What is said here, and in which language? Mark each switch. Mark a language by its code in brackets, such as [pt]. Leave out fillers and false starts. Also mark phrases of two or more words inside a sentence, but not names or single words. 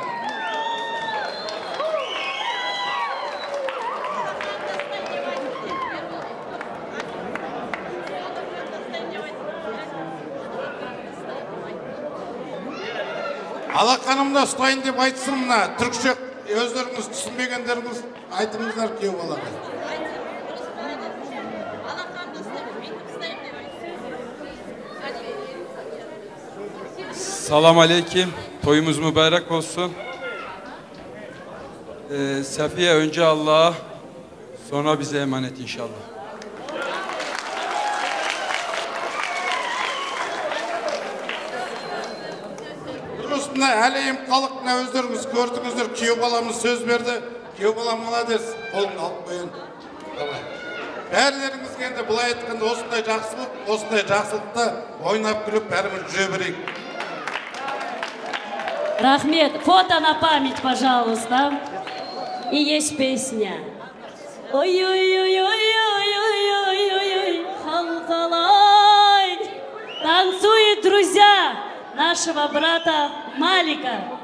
[kk] Алақанымда ұстайын деп айтсын мына түркше өздеріңіз түсінбегендеріңіз айтыңыздар күйеу балаға. [tr] Salam aleyküm. Toyumuz mübarek olsun. Safiye önce Allah'a, sonra bize emanet inşallah. [kk] Mına әлейім халық мына өздеріңіз көрдіңіздер, күйеу баламыз сөз берді. Күйеу балам молодец, қолын алып қойын. Бәрлеріңізге енді бұлай айтқанда осындай жақсылықта ойнап күліп бәріміз жүре берейік. [ru] Рахмет, фото на память, пожалуйста. И есть песня. Ой-ой-ой-ой-ой-ой-ой-ой, халкалай. Танцуют друзья нашего брата Малика.